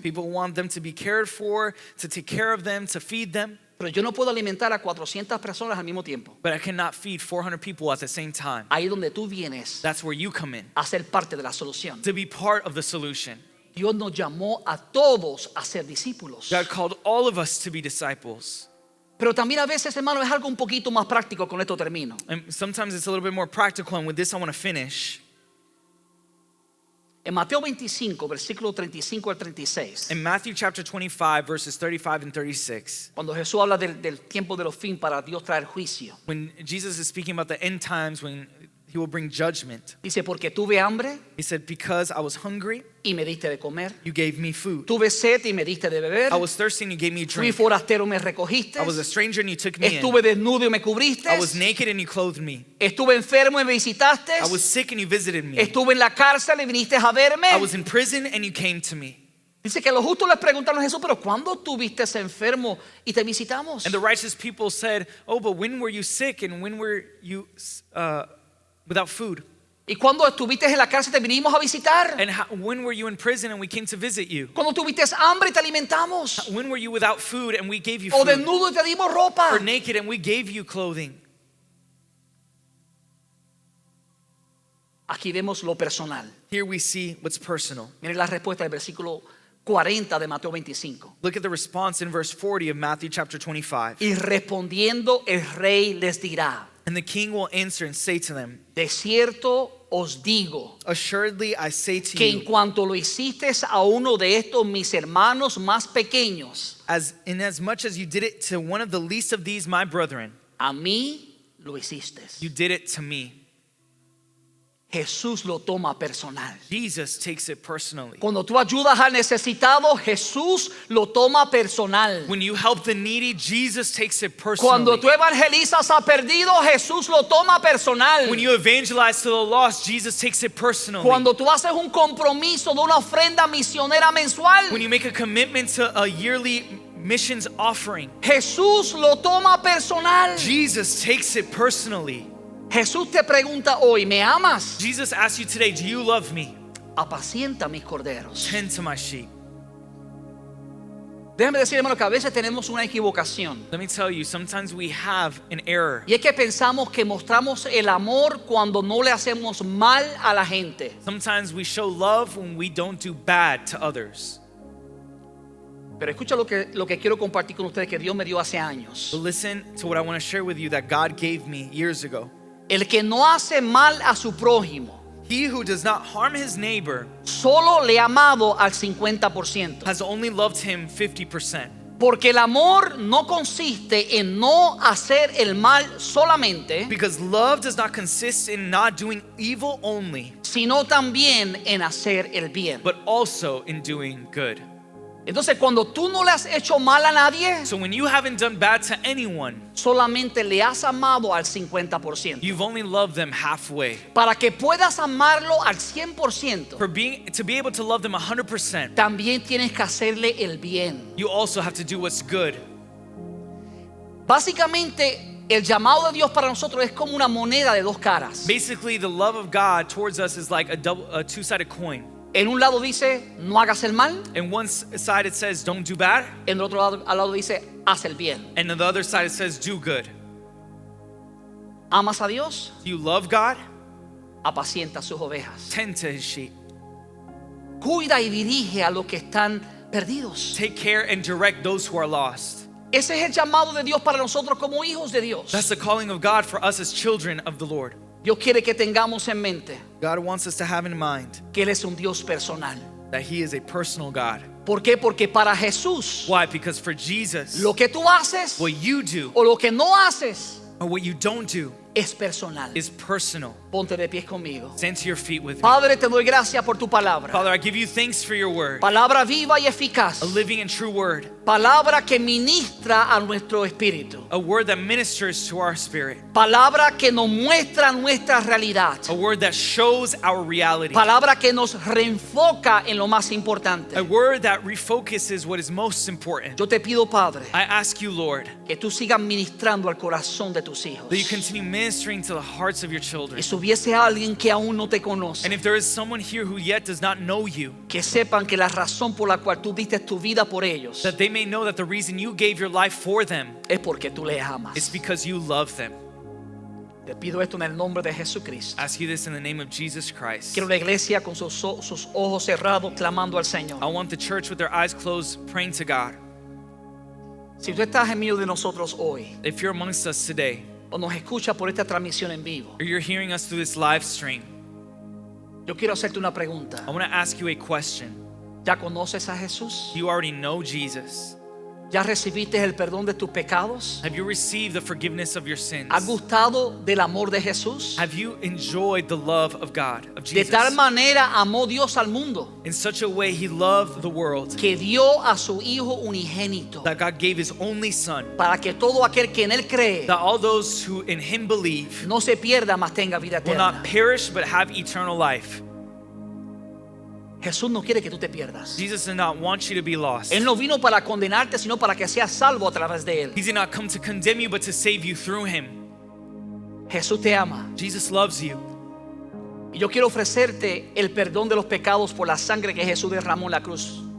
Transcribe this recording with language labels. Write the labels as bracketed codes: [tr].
[en] People want them to be cared for, to take care of them, to feed them. [es] Pero yo no puedo alimentar a 400 personas al mismo tiempo. [en] But I cannot feed 400 people at the same time. [es] Ahí es donde tú vienes [en] That's where you come in, [es] a ser parte de la solución. [en] to be part of the solution. [es] Dios nos llamó a todos a ser discípulos. [en] God called all of us to be disciples. [es] Pero también a veces, hermano, es algo un poquito más práctico. Con esto termino. [en] And sometimes it's a little bit more practical, and with this I want to finish. [es] En Mateo 25, versículo 35 al 36, [en] In Matthew chapter 25, verses 35 and 36, [es] cuando Jesús habla del tiempo de los fin para Dios traer juicio, [en] when Jesus is speaking about the end times when he will bring judgment, [es] dice, porque tuve hambre [en] he said, because I was hungry, [es] y me diste de comer, [en] you gave me food. [es] tuve sed y me diste de beber, [en] I was thirsty and you gave me a [es] fui [en] drink. [es] forastero y me recogiste, [en] I was a stranger and you took me in. [es] estuve desnudo y me cubriste, [en] I was naked and you clothed me. [es] estuve enfermo y me visitaste, [en] I was sick and you visited me. [es] estuve en la cárcel y viniste a verme. [en] I was in prison and you came to me. [es] Dice que los justos les preguntaron a Jesús, pero ¿cuándo estuviste enfermo y te visitamos? [en] And the righteous people said, oh, but when were you sick and when were you without food? [es] ¿Y cuándo estuviste en la cárcel te vinimos a visitar? [en] And when were you in prison and we came to visit you? [es] ¿Cuándo tuviste hambre y te alimentamos? [en] When were you without food and we gave you [es] ¿O [en] food? [es] desnudo y te dimos ropa? [en] Or naked and we gave you clothing? [es] Aquí vemos lo personal. [en] Here we see what's personal. [es] Miren la respuesta del versículo 40 de Mateo 25. [en] Look at the response in verse 40 of Matthew chapter 25. [es] Y respondiendo el rey les dirá, [en] And the king will answer and say to them, [es] de cierto os digo, [en] assuredly I say to [es] que en [en] you, [es] cuanto lo hiciste a uno de estos mis hermanos más pequeños, [en] inasmuch as you did it to one of the least of these my brethren, [es] a mí lo hiciste. [en] you did it to me. [es] Jesús lo toma personal. [en] Jesus takes it personally. [es] Cuando tú ayudas al necesitado, Jesús lo toma personal. [en] When you help the needy, Jesus takes it [es] Cuando [en] personally. [es] tú evangelizas a perdido, Jesús lo toma personal. [en] When you evangelize to the lost, Jesus takes it personally. [es] Cuando tú haces un compromiso de una ofrenda misionera mensual, [en] When you make a commitment to a yearly missions offering, [es] Jesús lo toma personal. [en] Jesus takes it personally. [es] Jesús te pregunta hoy, ¿me amas? [en] Jesus asks you today, do you love me? [es] Apacienta mis corderos. [en] Tend to my sheep. [es] Déjame decir, hermano, que a veces tenemos una equivocación. [en] Let me tell you, sometimes we have an error. [es] Y es que pensamos que mostramos el amor cuando no le hacemos mal a la gente. [en] Sometimes we show love when we don't do bad to others. [es] Pero escucha lo que quiero compartir con ustedes que Dios me dio hace años. [en] But listen to what I want to share with you that God gave me years ago. [es] El que no hace mal a su prójimo [en] He who does not harm his neighbor [es] solo le ha amado al 50%. [en] has only loved him 50%. [es] Porque el amor no consiste en no hacer el mal solamente, [en] Because love does not consist in not doing evil only, [es] sino también en hacer el bien. [en] but also in doing good. [es] Entonces, cuando tú no le has hecho mal a nadie, [en] So when you haven't done bad to anyone, [es] solamente le has amado al 50%. [en] you've only loved them halfway. [es] Para que puedas amarlo al 100%, [en] To be able to love them 100%, [es] también tienes que hacerle el bien. [en] you also have to do what's good. [es] Básicamente, el llamado de Dios para nosotros es como una moneda de dos caras. [en] Basically, the love of God towards us is like a two-sided coin. [es] En un lado dice, no hagas el mal. [en] And one side it says, don't do bad. [es] En el otro lado, al lado dice, haz el bien. [en] And on the other side it says, do good. [es] Amas a Dios, [en] Do you love God? [es] apacienta sus ovejas. [en] Tend to his sheep. [es] Cuida y dirige a los que están perdidos. [en] Take care and direct those who are lost. [es] Ese es el llamado de Dios para nosotros como hijos de Dios. [en] That's the calling of God for us as children of the Lord. [es] Dios quiere que tengamos en mente [en] God wants us to have in mind [es] que Él es un Dios personal. [en] that he is a personal God. [es] ¿Por qué? Porque para Jesús, [en] Why? Because for Jesus, [es] lo que tú haces [en] what you do [es] o lo que no haces [en] or what you don't do [es] es personal. [en] is personal. [es] Ponte de pies conmigo. [en] Stand to your feet with me. [es] Padre, te doy gracias por tu palabra. [en] Father, I give you thanks for your word, [es] Palabra viva y eficaz. [en] a living and true word, [es] Palabra que ministra a nuestro espíritu. [en] a word that ministers to our spirit, [es] Palabra que nos muestra nuestra realidad. [en] a word that shows our reality, [es] Palabra que nos reenfoca en lo más [en] a [es] importante. [en] word that refocuses what is most important. [es] Yo te pido, Padre, [en] I ask you, Lord, [es] que tú sigas ministrando al corazón de tus hijos. [en] that you continue ministering to the hearts of your children. [es] Y si hubiese alguien que aún no te conoce, [en] And if there is someone here who yet does not know you, [es] que sepan que la razón por la cual tú diste tu vida por ellos [en] that they may know that the reason you gave your life for them [es] es porque tú les [en] is [es] amas. [en] because you love them. [es] Te pido esto en el nombre de Jesucristo. [en] I ask you this in the name of Jesus Christ. [es] Quiero la iglesia con sus ojos cerrados clamando al Señor. [en] I want the church with their eyes closed praying to God. [es] Si tú estás en medio de nosotros hoy [en] If you're amongst us today, [es] o nos escuchas por esta transmisión en vivo, [en] or you're hearing us through this live stream, [es] yo quiero hacerte una pregunta. [en] I want to ask you a question. [es] ¿Ya conoces a Jesús? [en] Do you already know Jesus? [es] ¿Ya recibiste el perdón de tus pecados? [en] Have you received the forgiveness of your sins? [es] ¿Has gustado del amor de Jesús? [en] Have you enjoyed the love of God, of [es] De tal [en] Jesus? [es] manera amó Dios al mundo [en] In such a way he loved the world [es] que dio a su Hijo unigénito [en] that God gave his only son, [es] para que todo aquel que en Él cree [en] that all those who in him believe [es] no se pierda, mas tenga vida [en] will [es] eterna. [en] not perish but have eternal life. [es] Jesús no quiere que tú te pierdas. [en] Jesus did not want you to be lost. [es] Él no vino para condenarte, sino para que seas salvo a través de Él. [en] He did not come to condemn you but to save you through him. [es] Jesús te ama. [en] Jesus loves you. [es] Y yo quiero ofrecerte el perdón de los pecados por la sangre que Jesús derramó en la cruz.